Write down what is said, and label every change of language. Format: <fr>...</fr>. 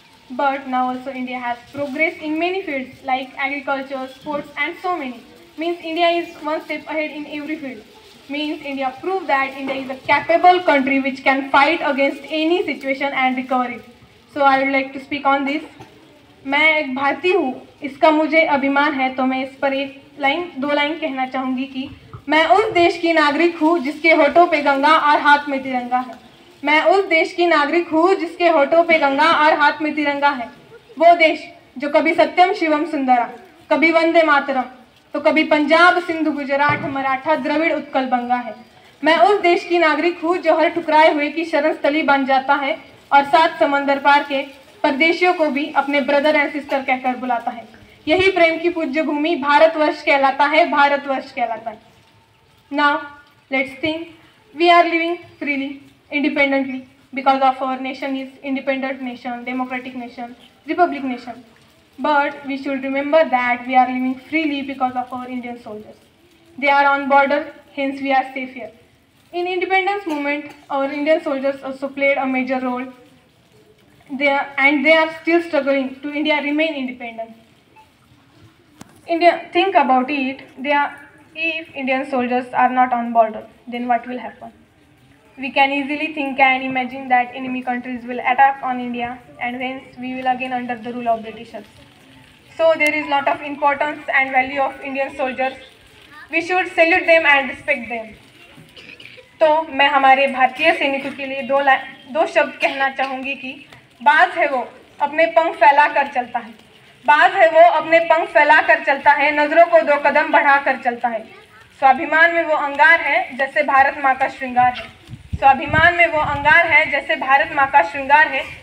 <en>But now also India has progressed in many fields like agriculture, sports, and so many. Means India is one step ahead in every field. Means India proved that India is a capable country which can fight against any situation and recover it. So I would like to speak on this.</en> <hi>मैं एक भारतीय हूँ, इसका मुझे अभिमान है, तो मैं इस पर दो लाइन कहना चाहूँगी कि मैं उस देश की नागरिक हूँ जिसके होठों पे गंगा और हाथ में तिरंगा है। मैं उस देश की नागरिक हूँ जिसके होठों पे गंगा और हाथ में तिरंगा है। वो देश जो कभी सत्यम शिवम सुंदरा, कभी वंदे मातरम, तो कभी पंजाब सिंधु गुजरात मराठा द्रविड़ उत्कल बंगा है। मैं उस देश की नागरिक हूँ जो हर ठुकराए हुए की शरण स्थली बन जाता है और सात समंदर पार के परदेशियों को भी अपने</hi> <en>brother and sister</en> <hi>कहकर बुलाता है। यही प्रेम की पूज्य भूमि भारतवर्ष कहलाता है, भारतवर्ष कहलाता है।</hi> <en>Now let's think. We are living freely, independently, because of our nation is independent nation, democratic nation, republic nation. But we should remember that we are living freely because of our Indian soldiers. They are on border, hence we are safe here. In independence movement, our Indian soldiers also played a major role. They are still struggling to India remain independent. Think about it. If Indian soldiers are not on border, then what will happen? We can easily think and imagine that enemy countries will attack on India, and hence we will again under the rule of Britishers. So there is lot of importance and value of Indian soldiers. We should salute them and respect them.</en> <hi>तो मैं हमारे भारतीय सैनिकों के लिए दो शब्द कहना चाहूँगी कि बात है वो अपने पंख फैला कर चलता है, बात है वो अपने पंख फैला कर चलता है, नजरों को दो कदम बढ़ा कर चलता है। स्वाभिमान में वो अंगार है जैसे भारत माँ का श्रृंगार है, स्वाभिमान में वो अंगार है जैसे भारत माँ का श्रृंगार है।</hi>